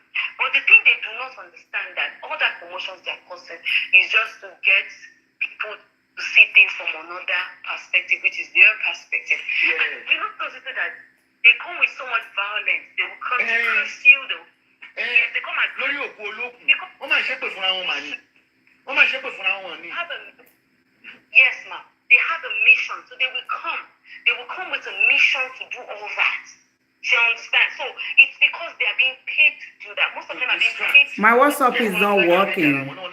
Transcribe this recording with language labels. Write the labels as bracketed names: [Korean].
[English] But the thing they do not understand that all that commotions they are causing is just to get people to see things from another perspective, which is their perspective. Yeah. And you know those people that they come with so much violence, they will come to curse you, they come and [Yoruba] lórí òkú olókùn wọ́n máa ṣépè fúnra wọn mà ní wọ́n máa ṣépè fúnra wọn ní. [English] Yes, ma'am. They have a mission, so they will come with a mission to do all that. You understand? So it's because they are being paid to do that. Most of them are being paid to My WhatsApp is not working.